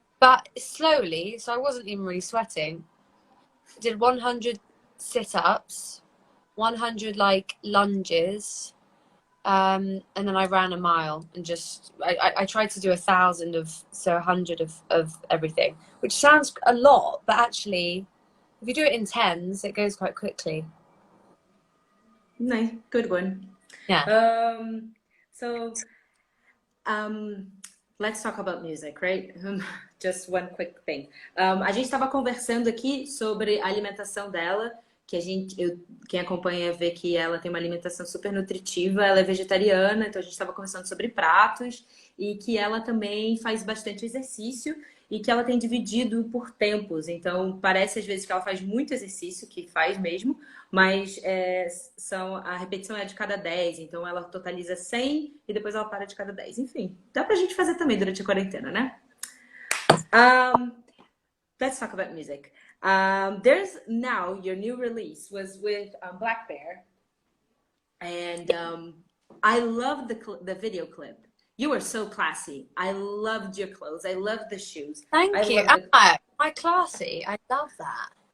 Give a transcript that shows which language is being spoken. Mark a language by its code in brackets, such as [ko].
[en] but slowly, so I wasn't even really sweating. I did 100 sit-ups, 100 like lunges, and then I ran a mile, and just I tried to do 1,000 of, so 100 of everything, which sounds a lot, but actually if you do it in tens, it goes quite quickly. Nice, good one. Yeah. So um, let's talk about music, right? Just one quick thing. [pt] A gente estava conversando aqui sobre a alimentação dela, que quem acompanha vê que ela tem uma alimentação super nutritiva, ela é vegetariana, então a gente estava conversando sobre pratos e que ela também faz bastante exercício e que ela tem dividido por tempos. Então parece às vezes que ela faz muito exercício, que faz mesmo, mas a repetição é de cada 10, então ela totaliza 100 e depois ela para de cada 10. Enfim, dá pra gente fazer também durante a quarentena, né? [en] Let's talk about music. There's now your new release was with Black Bear, and I love the video clip. You were so classy. I loved your clothes. I loved the shoes. Thank you. Loved Am I classy? I love that.